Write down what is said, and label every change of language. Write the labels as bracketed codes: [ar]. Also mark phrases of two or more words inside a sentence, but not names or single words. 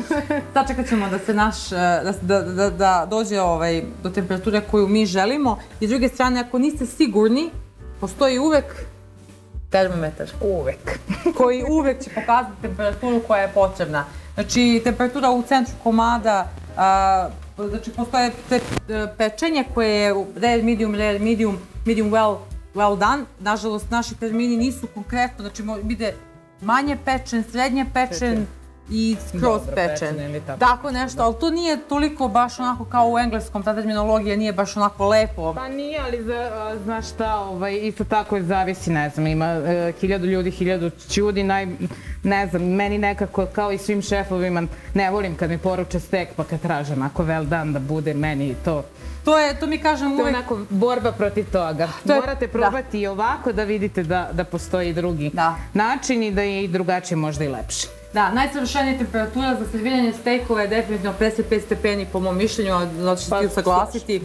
[sr] Sačekat ćemo da se da dođe do temperature koju mi želimo i s druge strane, ako niste sigurni, postoji uvek termometar. Uvek. Koji uvek će pokazati temperaturu koja je potrebna. Znači, temperatura u centru komada, znači postoje pečenje koje je [en] rare, medium, medium well done. [sr] Nažalost, naši termini nisu konkretno, znači bude manje pečen, srednje pečen i skroz pečen. Tako nešto, ali to nije toliko baš onako kao u engleskom, ta terminologija nije baš onako lepo. Pa nije, ali znaš šta, isto tako zavisi, ne znam, ima 1000 ljudi, 1000 čudi, ne znam, meni nekako kao i svim šefovima, ne volim kad mi poruče stek pa kad traže onako [en] well done [sr] da bude meni to. To mi kažem uvek... To je onako borba protiv toga. Morate probati i ovako da vidite da postoji drugi način i da je i drugačije, možda i lepše. Da, najsavršenija temperatura za serviranje stejkova je definitivno 55 stepeni po mom mišljenju, zato ću ti usaglasiti.